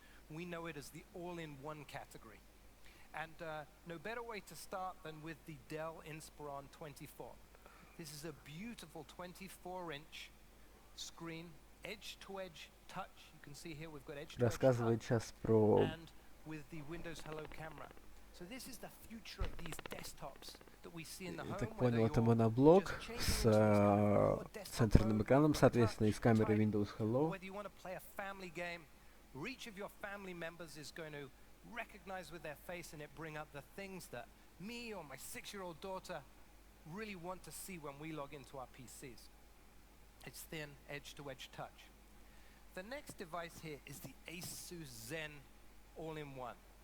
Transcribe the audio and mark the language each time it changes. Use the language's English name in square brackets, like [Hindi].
[English] We know it as the all-in-one category. And no better way to start than with the Dell Inspiron 24. This is a beautiful 24-inch screen, edge-to-edge touch. You can see here we've got edge-to-edge touch and with the Windows Hello camera. So this is the future of these desktops that we see in the home. [Russian] Я так понял, это моноблок с центральным экраном, соответственно, и с камерой Windows Hello. [English] Whether you want to play a family game, or each of your family members is going to recognize with their face and it bring up the things that me or my 6-year-old daughter really want to see when we log into our PCs. It's thin, edge-to-edge touch. The next device here is the Asus Zen All-in-One.